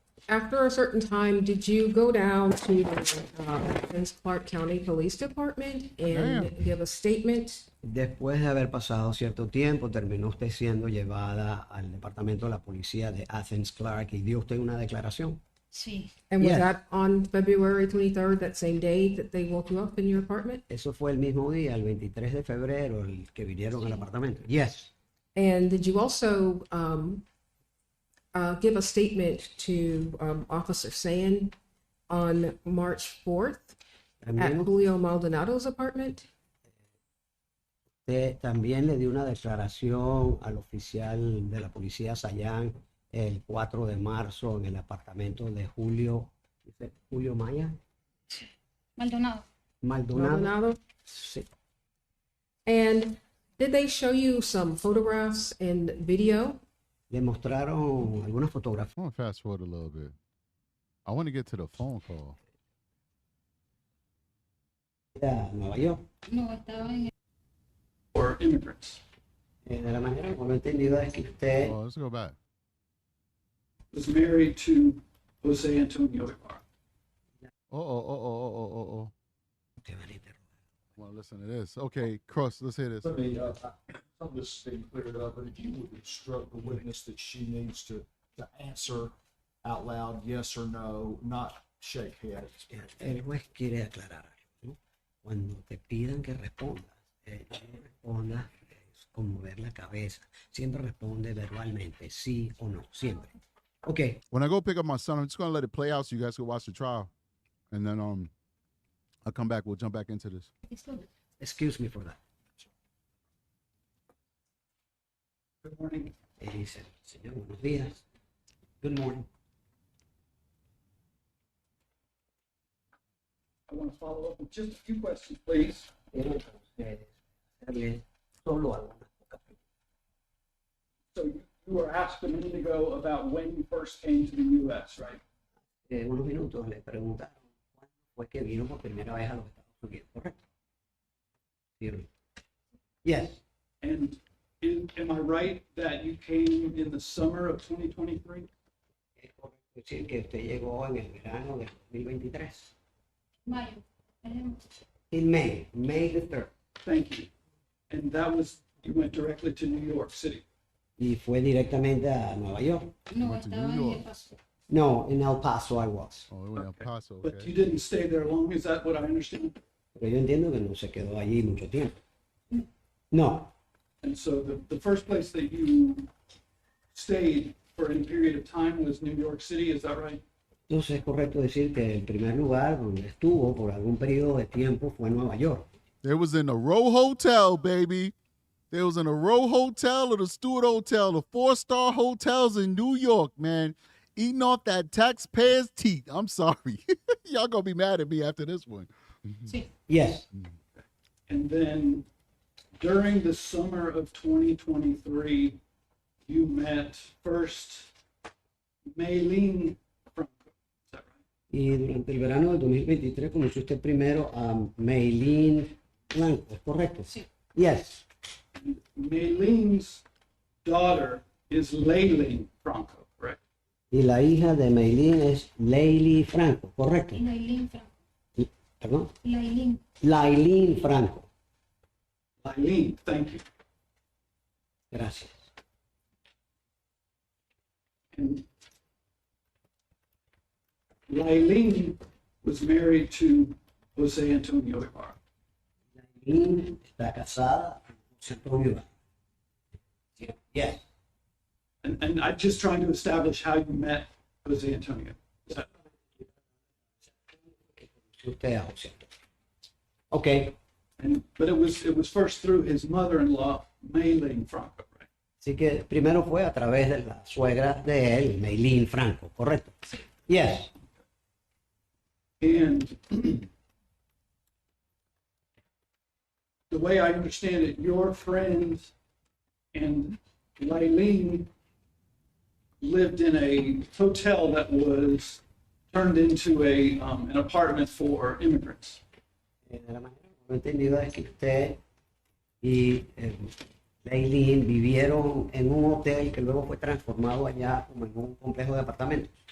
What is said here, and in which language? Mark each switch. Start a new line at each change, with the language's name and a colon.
English: After a certain time, did you go down to the Clark County Police Department and Damn. give a statement?
Spanish: Después de haber pasado cierto tiempo, terminó usted siendo llevada al departamento de la policía de Athens Clark y dio usted una declaración. Sí.
English: And was Yes. that on February 23rd, that same day that they woke you up in your apartment?
Spanish: Eso fue el mismo día, el 23 de febrero, el que vinieron al apartamento.
English: Yes. And did you also give a statement to Officer Sand on March 4th at
Spanish: También
English: Julio Maldonado's apartment?
Spanish: usted también le dio una declaración al oficial de la policía Sayán el 4 de marzo en el apartamento de Julio Maya. Maldonado. Maldonado. Sí.
English: And did they show you some photographs and video?
Spanish: Le mostraron algunas fotografías.
English: I want to fast forward a little bit. I want to get to the phone call.
Spanish: A Nueva York. No, estaba en
English: For immigrants.
Spanish: De la manera como lo he entendido es que usted
English: Oh, let's go back. Was married to Jose Antonio Ibarra. Oh. Well, listen to this. Okay, Cross, let's hear this. Let me, some of this has been cleared up, but if you would instruct the witness that she needs to answer out loud, yes or no, not shake heads.
Spanish: el juez quiere aclarar algo, ¿no? Cuando te pidan que respondas, no respondas con mover la cabeza. Siempre responde verbalmente, sí o no, siempre.
English: Okay. When I go pick up my son, I'm just gonna let it play out so you guys can watch the trial, and then I'll come back. We'll jump back into this. Excuse me for that. Good morning.
Spanish: Dice, señor, buenos días.
English: Good morning. I want to follow up with just a few questions, please.
Spanish: Quiero hacerle solo algunas pocas preguntas.
English: So you were asked a minute ago about when you first came to the U.S., right?
Spanish: Unos minutos le preguntaron cuándo fue que vino por primera vez a los Estados Unidos, ¿correcto? ¿Sí o no?
English: Yes. And am I right that you came in the summer of 2023?
Spanish: Es correcto decir que usted llegó en el verano del 2023. mayo.
English: In May the 3rd. Thank you. And that was, you went directly to New York City.
Spanish: Y fue directamente a Nueva York. No,
English: Went to
Spanish: estaba
English: New
Spanish: en
English: York.
Spanish: El Paso.
English: No, in El Paso I was. Oh, we went to El Paso. But Okay. you didn't stay there long, is that what I understand?
Spanish: Pero yo entiendo que no se quedó allí mucho tiempo. No,
English: And so the first place that you stayed for any period of time was New York City, is that right?
Spanish: entonces es correcto decir que el primer lugar donde estuvo por algún periodo de tiempo fue Nueva York.
English: It was in the Row Hotel, baby. It was in the Row Hotel or the Stewart Hotel, the 4-star hotels in New York, man. Eating off that taxpayer's teeth. I'm sorry. Y'all gonna be mad at me after this one.
Spanish: Sí.
English: Yes. And then during the summer of 2023, you met first Maylene Franco, is that right?
Spanish: Y durante el verano del 2023 conoció usted primero a Maylene Blanco, ¿es correcto? Sí.
English: Yes. Maylene's daughter is Laken Franco, correct?
Spanish: Y la hija de Maylene es Leili Franco, ¿correcto? Lailín Franco. ¿Perdón? Lailín. Lailín Franco.
English: Laylene, thank you.
Spanish: Gracias.
English: And Laylene was married to Jose Antonio Ibarra.
Spanish: Lailín está casada con José Antonio Ibarra.
English: Yes. And I'm just trying to establish how you met Jose Antonio. Is that-
Spanish: Usted a José Antonio. Okay.
English: but it was first through his mother-in-law, Maylene Franco, right?
Spanish: Así que primero fue a través de la suegra de él, Maylene Franco, ¿correcto?
English: Yes. And the way I understand it, your friend and Laylene lived in a hotel that was turned into an apartment for immigrants.
Spanish: De la manera que lo he entendido es que usted y Lailín vivieron en un hotel que luego fue transformado allá como en un complejo de apartamentos.